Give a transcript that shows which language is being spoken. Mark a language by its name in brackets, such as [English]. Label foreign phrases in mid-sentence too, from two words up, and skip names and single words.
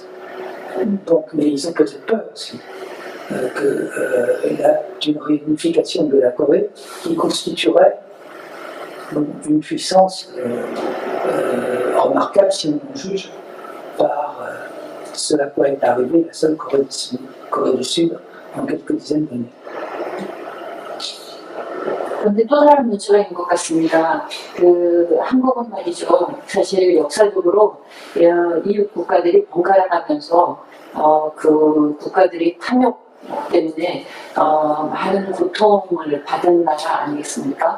[French] Donc, mais ils ont peut-être peur aussi d'une réunification de la Corée qui constituerait une puissance remarquable si on en juge par ce à quoi est arrivée la seule Corée du Sud en quelques dizaines d'années. [Korean] 그런데 또 다른 문제가 있는 것 같습니다. 한국은 말이죠. 사실 역사적으로 이웃 국가들이 번갈아가면서 그 국가들이 탐욕 때문에 많은 고통을 받은 나라 아니겠습니까?